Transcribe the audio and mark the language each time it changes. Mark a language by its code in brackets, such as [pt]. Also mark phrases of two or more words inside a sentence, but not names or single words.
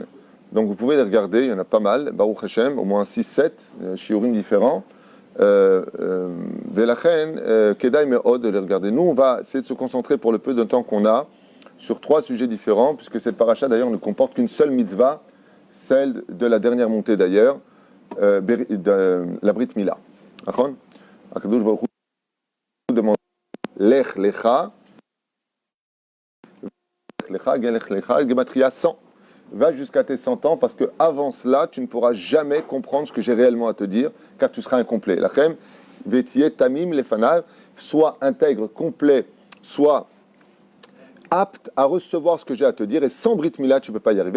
[fr] Donc vous pouvez les regarder, il y en a pas mal, [he] Baruch Hashem, [fr] au moins 6-7 shiurim différents. [he] Velachen, Kedai Me'od [fr] de les regarder. Nous, on va essayer de se concentrer pour le peu de temps qu'on a sur 3 sujets différents, puisque cette paracha d'ailleurs ne comporte qu'une seule mitzvah, celle de la dernière montée d'ailleurs, de la [he] Brit Mila. הקדוש ברוך הוא demande לך לך, לך לך, גימטריה 100. [fr] Va jusqu'à tes 100 ans, parce qu'avant cela, tu ne pourras jamais comprendre ce que j'ai réellement à te dire, car tu seras incomplet. [he] לכם, והיה, תמים, לפניו, [fr] soit intègre, complet, soit apte à recevoir ce que j'ai à te dire, et sans [he] Brit Mila, [fr] tu ne peux pas y arriver.